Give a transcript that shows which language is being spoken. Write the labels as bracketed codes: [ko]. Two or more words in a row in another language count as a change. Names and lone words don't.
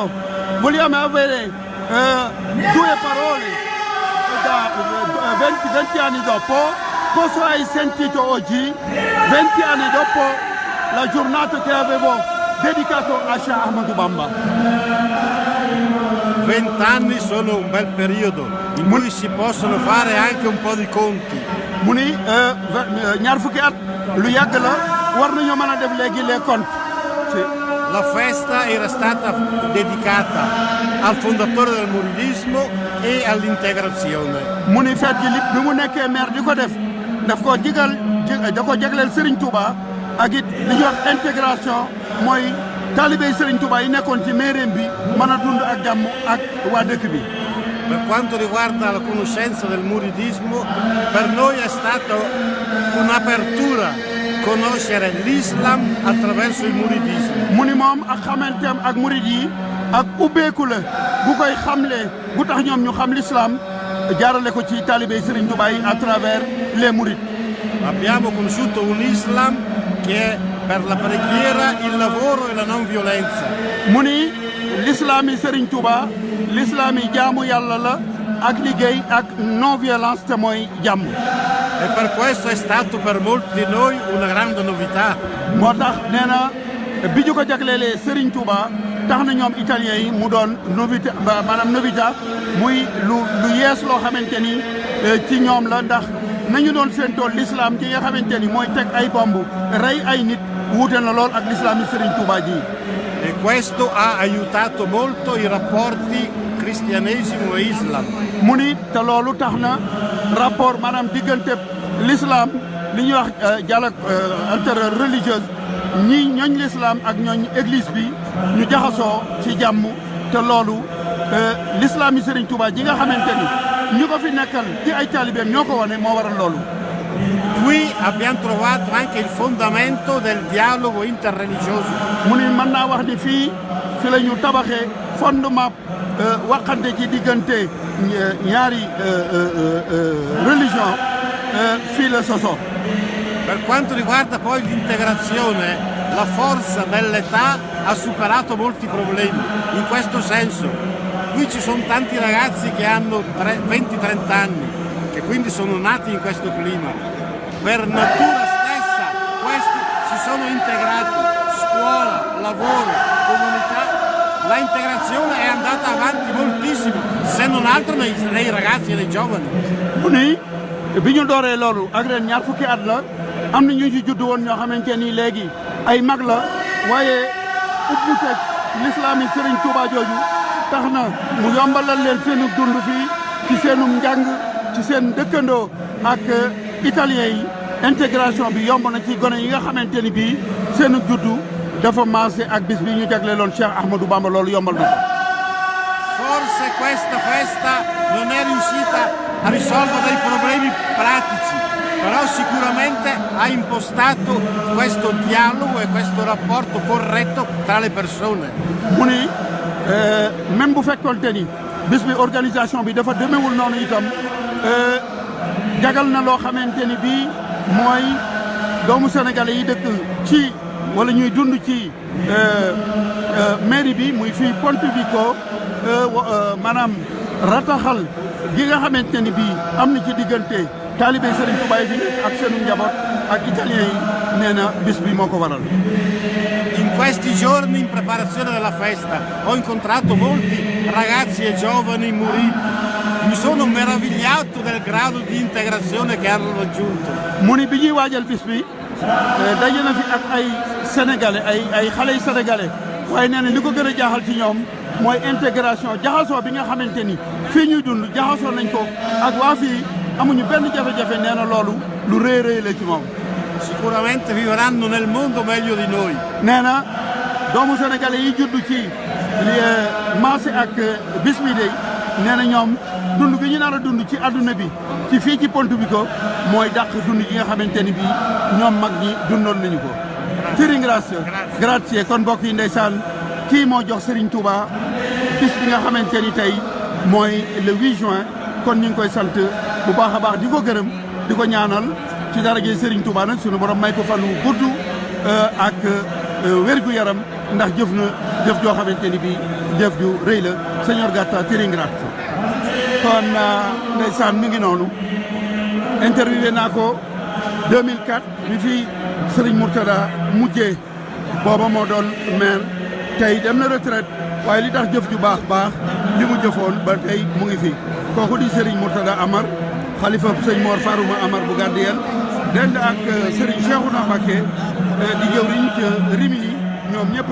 [it] Vogliamo avere due parole da 20 anni dopo. Cosa hai sentito oggi, 20 anni dopo la giornata che avevo dedicato a Sheikh Ahmadou Bamba? 20 anni sono un bel periodo in cui si possono fare anche un po' di conti. [wo] mu ni ñaar fukki at lu yàgg la war nañoo mën a def léegi [fr] les comptes. [it] La festa era stata dedicata al fondatore del muridismo e all'integrazione. [wo] mu ni feet gi bi mu nekkee maire di ko def daf ko da ko jagleel Serigne Touba ak it li ñuy wax intégration mooy talibé Serigne Touba yi nekkoon ci mairie bi mën a dund ak jàmm ak waa dëkk bi. [it] Per quanto riguarda la conoscenza del muridismo, per noi è stata un'apertura conoscere l'Islam attraverso il muridismo. [wo] mu ni moom ak xamanteem ak murid yi ak ubbeeku la bu koy xamle bu tax ñoom ñu xam l'islam jaarale ko ci talibé Serigne Touba yi [fr] à travers les mourides. [it] Abbiamo conosciuto un Islam che è per la preghiera, il lavoro e la non violenza. [wo] mu ni l'islam yi Serigne Touba l'islam yi jaamu yàlla la ak liggéey ak [fr] non violence [wo] te mooy jàmm. [it] E per questo è stato per molti di noi una grande novità. [wo] moo tax nee na bi ñu ko jagleelee Serigne Touba tax na ñoom italien yi mu doon novité maanaam novità muy lu yees loo xamante ni ci ñoom la ndax nañu doon séentoo l'islam ci nga xamante ni mooy teg ay bomb rey ay nit wuute na lool ak l'islam yi Serigne Touba ji. [it] E questo ha aiutato molto i rapporti cristianesimo e Islam. [wo] mu ni te loolu tax na rapport maanaam diggante l'islam li ñuy wax [fr] dialogue interreligieuse [wo] ñi ñooñ l'islam ak ñooñ église bi ñu jaxasoo ci jàmm te loolu l'islam yi Serigne Touba ji nga xamante ni ñu ko fi nekkal ci ay taalibeem ñoo ko wane moo waral loolu. [it] Qui abbiamo trovato anche il fondamento del dialogo interreligioso. [wo] mu ni mën naa wax ni fii fi la ñu tabaxee fondement waxante ci diggante ñaari religion fii la sosoo. [it] Per quanto riguarda poi l'integrazione, la forza dell'età ha superato molti problemi. In questo senso, qui ci sono tanti ragazzi che hanno 20-30 anni, che quindi sono nati in questo clima. Per natura stessa questi si sono integrati, scuola, lavoro, comunità. La integrazione è andata avanti moltissimo, se non altro nei ragazzi e nei giovani. [wo] mu ni bi ñu dooree loolu ak ren ñaar fukki at la am na ñu ci judd woon ñoo xamante ni léegi ay mag la waaye ubbiteg lislaam yi Serigne Touba jooju tax na mu yombalal leen seenu dund fii ci seenum njàng ci seen dëkkandoo ak italien yi intégration bi yomb na ci gone yi nga xamante ni bii seenu juddu dafa maase ak bis bi ñu jagleeloon Cheikh Ahmadou Bamba loolu yombal na ko. [it] Forse questa festa non è riuscita a risolvere dei problemi pratici, però sicuramente ha impostato questo dialogo e questo rapporto corretto tra le persone. [wo] mu ni même bu fekkoonte ni bis bi organisation bi dafa demewul noonu itam jagal na loo xamante ni bii mooy doomu sénégalais yi dëkk ci wala ñuy dund ci mairie bi muy fii Pontevico maanaam rataxal gi nga xamante ni bii am na ci diggante taalibe Serigne Touba yi fi ak seenu njaboot ak italien yi nee na bis bi moo ko waral. [it] In questi giorni in preparazione della festa ho incontrato molti ragazzi e giovani muriti. Mi sono meravigliato del grado di integrazione che hanno raggiunto. [wo] mu ni bi ñuy waajal bis bi daje na fi ak ay sénégalais ay xale yu sénégalais waaye nee na li ko gën a jaaxal ci ñoom mooy intégration jaxasoo bi nga xamante ni fii ñuy dund jaxasoo nañ ko ak waa fii amuñu benn jafe-jafe nee na loolu lu rëy rëy la ci moom. [it] Sicuramente vivranno nel mondo meglio di noi. [wo] nee na doomu sénégalais yi judd ci maase ak bis bi day nee na ñoom dund gi ñu nar a dund ci adduna bi ci fii ci Pontevico mooy dàq dund gi nga xamante ni bii ñoom mag ñi dundoon nañu ko. [it] ti ringrazio grazie [wo] kon mbokk yi ndeysaan kii moo jox Serigne Touba bis bi nga xamante ni tey mooy [fr] le 8 juin [wo] kon ñu ngi koy sant bu baax a baax di ko gërëm di ko ñaanal ci daraje Serigne Touba nag sunu borom may ko fan wu gudd ak wérgu yaram ndax jëf na jëf joo xamante ni bii jëf ju rëy la Signor Gatta [it] ti ringrazio [wo] kon ndeysaan mi ngi noonu interviewé naa ko 2004 bi fi Serigne Mourtada mujjee booba moo doon maire tey dem na retraite waaye li tax jëf ju baax li mu jëfoon ba tey mu ngi fi kooku di Serigne Mourtada Amar xalifa sëñ Mor Farouma Amar bu Gardiyel dend ak Serigne Cheikhouna Mbacké di jëwriñ ca Rimini ñoom ñëpp